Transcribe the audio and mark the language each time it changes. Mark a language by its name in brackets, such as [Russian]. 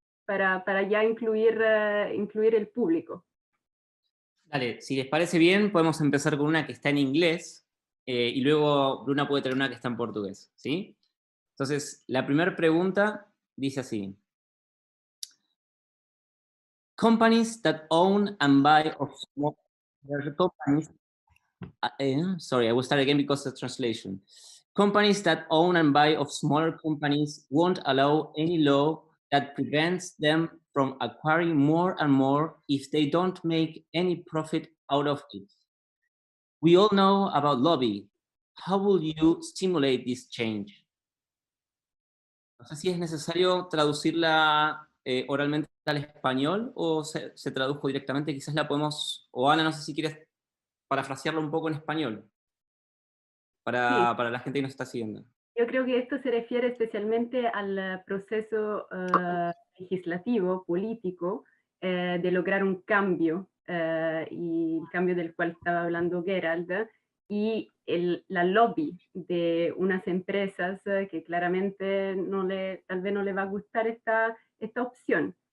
[Spanish] Para ya incluir el público. Dale, si les parece bien, podemos empezar con una que está en inglés, y luego Bruna puede traer una que está en portugués, ¿sí? Entonces, la primera pregunta dice así. [English] Companies that own and buy of small companies, sorry, I will start again because of the translation. Companies that own and buy of smaller companies won't allow any law that prevents them from acquiring more and more if they don't make any profit out of it. We all know about lobby. How will you stimulate this change? [Spanish] No sé si es necesario traducirla oralmente al español o se tradujo directamente. Quizás la podemos, o Ana, no sé si quieres parafrasearlo un poco en español para la gente que nos está siguiendo. Yo creo que esto se refiere especialmente al proceso legislativo, político, de lograr un cambio, y el cambio del cual estaba hablando Gerald, y la lobby de unas empresas que claramente tal vez no le va a gustar esta opción.